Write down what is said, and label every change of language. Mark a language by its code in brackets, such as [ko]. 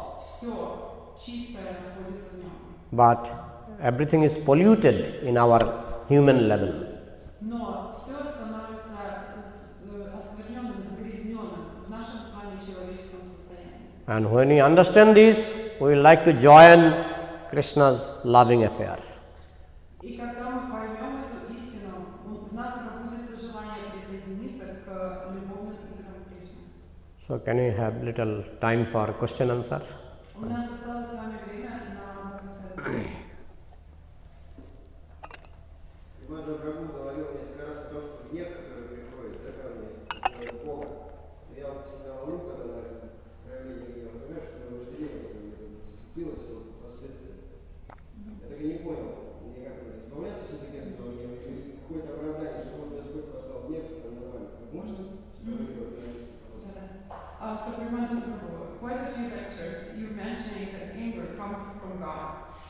[ru] Все чистое находится в нем. [en] but everything is polluted in our human level. [ru] Но все становится оскверненным, загрязненным в нашем с вами человеческом состоянии. [en] And when we understand this, we will like to join Krishna's loving affair. [ru] И когда мы поймем эту истину, в нас пробудется желание присоединиться к любовным играм Кришны. [en] So, can we have little time for question answer? [ru] У нас осталось с вами время на вопросы. Иван Прабху говорил несколько раз о том, что гнев, который приходит ко мне, от Бога, я вот всегда ловлю, когда даже проявление гнева, понимаешь, что мое вожделение зацепилось последствия. Я так и не понял, мне как избавляться все-таки от этого гнева, или какое-то оправдание, что вот Господь послал гнев, это нормально. Можно сформулировать на месте, пожалуйста? [en] Supreme Prabhu, quite a few lectures you mentioning that anger comes from God.